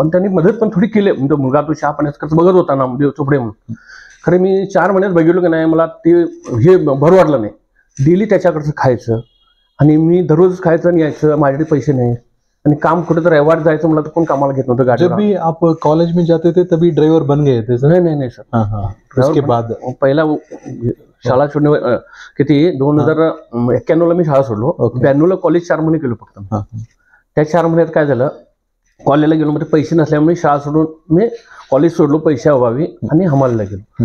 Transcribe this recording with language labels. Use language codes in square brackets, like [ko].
[mr] आणि त्यांनी मदत पण थोडी केली. म्हणजे मुलगा तो चहा पाण्याचा खर्च बघत होता नामदेव चोपडे म्हणून. खरं मी 4 महिन्यात बघितलो की नाही, मला ते हे बरं वाटलं नाही. डेली त्याच्याकडचं खायचं आणि मी दररोज खायचं आणि यायचं, माझ्याकडे पैसे नाही. आणि काम कुठे तर रविवार जायचं मला तर कोण कामाला घेत नव्हतं गाडी. [hi] जब भी आप कॉलेज में जाते थे तभी ड्राइवर बन गए थे सर? नहीं सर. उसके बाद [mr] पहिला शाळा सोडणे किती 2091ला मी शाळा सोडलो. 92ला कॉलेज 4 महिने केलो फक्त. त्या 4 महिन्यात काय झालं, कॉलेजला गेलो, मध्ये पैसे नसल्यामुळे शाळा सोडून मी कॉलेज सोडलो पैशा अभावी आणि हमालीला गेलो.